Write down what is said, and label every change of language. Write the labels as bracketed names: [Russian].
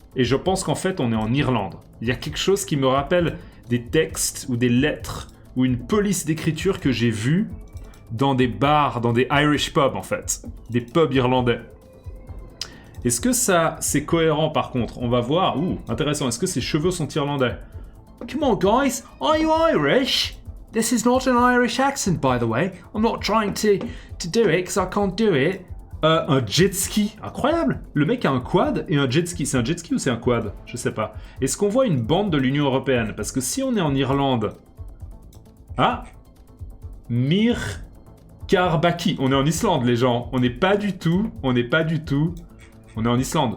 [French] Et je pense qu'en fait, on est en Irlande. Il y a quelque chose qui me rappelle des textes ou des lettres ou une police d'écriture que j'ai vue dans des bars, dans des Irish pubs en fait. Des pubs irlandais. Est-ce que ça, c'est cohérent par contre? On va voir. Ouh, intéressant. Est-ce que ses cheveux sont irlandais? [English] Come on guys, are you Irish? This is not an Irish accent by the way. I'm not trying to do it because I can't do it. [French] Un jet ski, incroyable. Le mec a un quad et un jet ski. C'est un jet ski ou c'est un quad? Je sais pas. Est-ce qu'on voit une bande de l'Union Européenne? Parce que si on est en Irlande... Ah, Mir Karbaki. On est en Islande, les gens. On n'est pas du tout. On est en Islande.